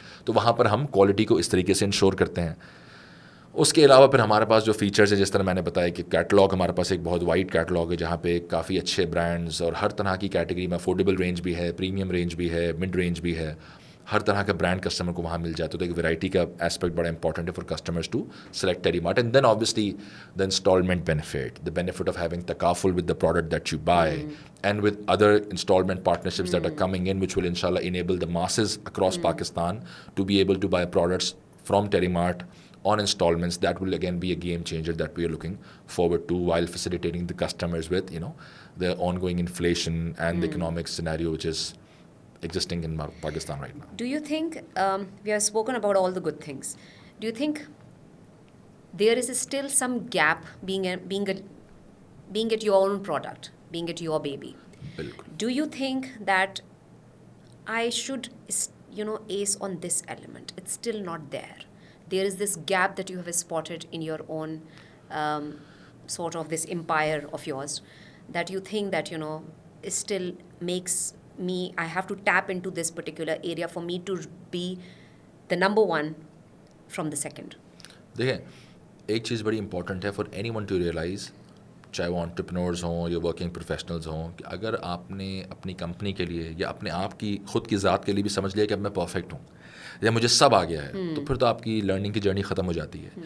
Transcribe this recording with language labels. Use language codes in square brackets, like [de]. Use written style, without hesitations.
[ur] تو وہاں پر ہم کوالٹی کو اس طریقے سے انشور کرتے ہیں. اس کے علاوہ پھر ہمارے پاس جو فیچرز ہیں, جس طرح میں نے بتایا کہ کیٹلاگ ہمارے پاس ایک بہت وائڈ کیٹلاگ ہے جہاں پہ کافی اچھے برانڈز اور ہر طرح کی کیٹیگری میں افورڈیبل رینج بھی ہے, پریمیم رینج بھی ہے, مڈ رینج بھی ہے, ہر طرح کا برانڈ کسٹمر کو وہاں مل جاتا ہے. تو ایک ویرائٹی کا اسپیکٹ بڑا امپورٹنٹ ہے [en] For customers to select Terry Mart. And then obviously the installment benefit, the benefit of having takaful with the product that you buy and with other installment partnerships that are coming in, which will inshallah enable the masses across Pakistan to be able to buy products from Terry Mart on installments. That will again be a game changer that we are looking forward to, while facilitating the customers with, you know, the ongoing inflation and the economic scenario which is existing in Pakistan right now. Do you think, we have spoken about all the good things, do you think there is still some gap being at your own product, being at your baby? [ur] بالکل. [en] Do you think that I should, ace on this element? It's still not there. There is this gap that you have spotted in your own sort of this empire of yours, that you think that, it still makes me, I have to tap into this particular area for me to be the number one from the second. [ur] دیکھیں, ایک چیز بڑی important ہے [en] for any one to realise, [ur] چاہے وہ entrepreneurs ہوں یا working professionals ہوں, کہ اگر آپ نے اپنی کمپنی کے لیے یا اپنے آپ کی خود کی ذات کے لیے بھی سمجھ لیا کہ اب میں پرفیکٹ ہوں یا مجھے سب آ گیا ہے, تو پھر تو آپ کی لرننگ کی جرنی ختم ہو جاتی ہے.